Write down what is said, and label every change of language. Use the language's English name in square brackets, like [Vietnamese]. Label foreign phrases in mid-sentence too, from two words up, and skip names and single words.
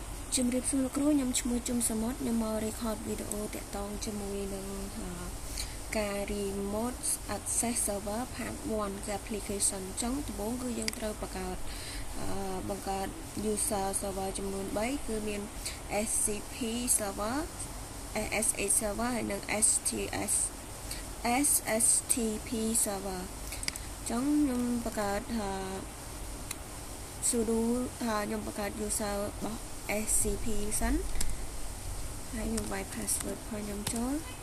[Khmer] ជំរាបសួរលោកគ្រូខ្ញុំឈ្មោះជុំសមុទ្រខ្ញុំមក record វីដេអូតាក់ទងជាមួយនឹងការ [English] remote access server part 1 [Khmer] គឺ application ចុងដំបូងគឺយើងត្រូវបង្កើត [English] user server [Khmer] ចំនួន3គឺមាន [English] SCP server SSH server [Khmer] ហើយនិង [English] SSTP server [Khmer] ចុងខ្ញុំបង្កើតsudo ខ្ញុំបង្កើត user របស់ SCP សិនហើយខ្ញុំវាយ password របស់ខ្ញុំចូល